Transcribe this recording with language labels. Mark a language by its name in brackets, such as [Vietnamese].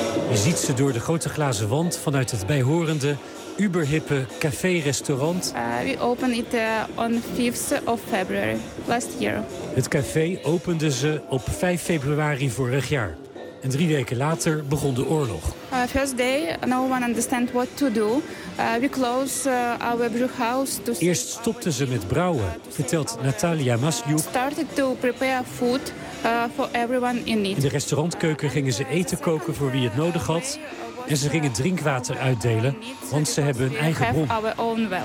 [Dutch] Je ziet ze door de grote glazen wand vanuit het bijhorende uberhippe café-restaurant. [English] We opened it on 5th of February, last year. [Dutch] Het café opende ze op 5 februari vorig jaar. En 3 weken later begon de oorlog. [English] First day, no one understand what to do. We close our brewhouse to. [Dutch] Eerst stopten ze met brouwen, vertelt Natalia Masliuk. [English] Started to prepare food for everyone in need. [Dutch] In de restaurantkeuken gingen ze eten koken voor wie het nodig had. En ze gingen drinkwater uitdelen, want ze hebben hun eigen bron.